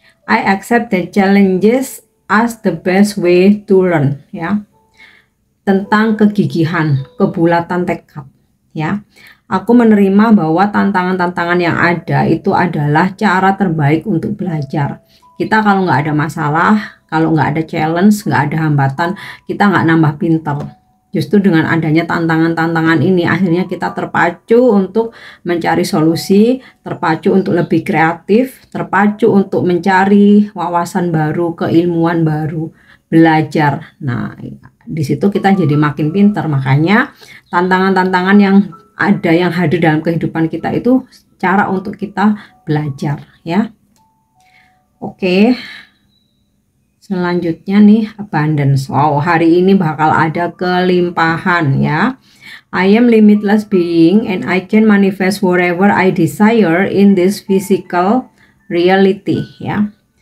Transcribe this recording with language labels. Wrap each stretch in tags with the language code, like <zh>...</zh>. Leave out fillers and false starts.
<en>I accept the challenges as the best way to learn, ya.</en> <id>Tentang kegigihan, kebulatan tekad, ya. Aku menerima bahwa tantangan-tantangan yang ada itu adalah cara terbaik untuk belajar. Kita kalau nggak ada masalah, kalau nggak ada challenge, nggak ada hambatan, kita nggak nambah pinter. Justru dengan adanya tantangan-tantangan ini, akhirnya kita terpacu untuk mencari solusi, terpacu untuk lebih kreatif, terpacu untuk mencari wawasan baru, keilmuan baru, belajar. Nah, di situ kita jadi makin pinter. Makanya tantangan-tantangan yang ada, yang hadir dalam kehidupan kita itu cara untuk kita belajar, ya. Oke. Selanjutnya nih, abundance. Wow, hari ini bakal ada kelimpahan, ya.</id> <en>I am limitless being and I can manifest whatever I desire in this physical reality, ya.</en>